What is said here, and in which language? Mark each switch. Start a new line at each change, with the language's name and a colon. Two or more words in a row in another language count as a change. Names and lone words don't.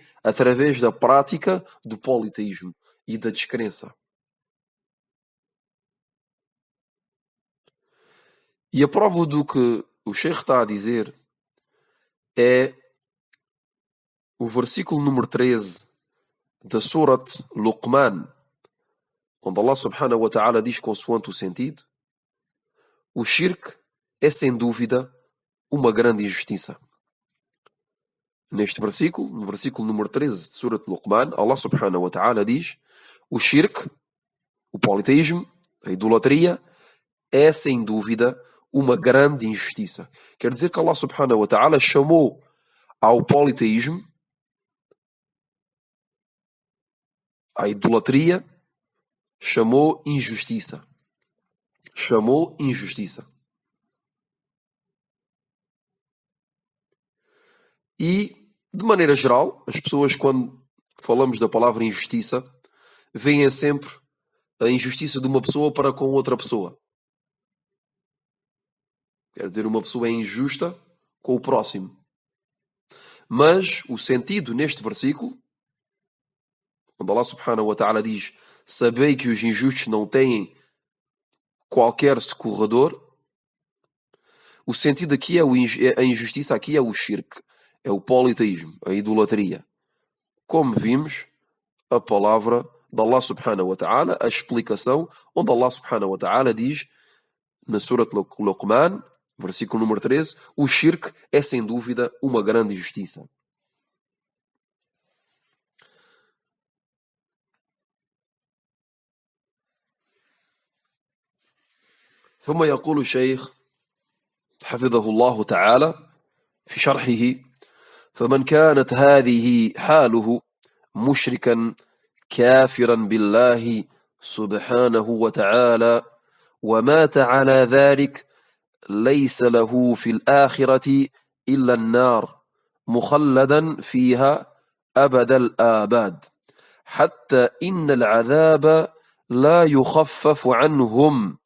Portuguese: Através da prática do politeísmo e da descrença. E a prova do que o Sheikh está a dizer é o versículo número 13 da Surat Luqman, onde Allah
Arabic: سبحانه وتعالى
Portuguese: diz consoante o sentido: o shirk é sem dúvida uma grande injustiça. Neste versículo, no versículo número 13 de Surat Luqman, Allah
Arabic: سبحانه وتعالى
Portuguese: diz: o shirk, o politeísmo, a idolatria, é sem dúvida uma grande injustiça. Quer dizer que Allah
Arabic: سبحانه وتعالى
Portuguese: chamou ao politeísmo, à idolatria, chamou injustiça. Chamou injustiça. E, de maneira geral, as pessoas, quando falamos da palavra injustiça, veem sempre a injustiça de uma pessoa para com outra pessoa. Quer dizer, uma pessoa é injusta com o próximo. Mas o sentido neste versículo, quando Allah
Arabic: سبحانه وتعالى
Portuguese: diz: sabei que os injustos não têm qualquer socorredor, o sentido aqui a injustiça aqui é o shirk, é o politeísmo, a idolatria. Como vimos, a palavra de Allah
Arabic: سبحانه وتعالى,
Portuguese: a explicação, onde Allah
Arabic: سبحانه وتعالى
Portuguese: diz, na Surat Luqman, versículo número 13, o shirk é sem dúvida uma grande injustiça.
Arabic: ثم يقول الشيخ حفظه الله تعالى في شرحه: فمن كانت هذه حاله مشركا كافرا بالله سبحانه وتعالى ومات على ذلك ليس له في الآخرة إلا النار مخلدا فيها أبد الآباد حتى إن العذاب لا يخفف عنهم.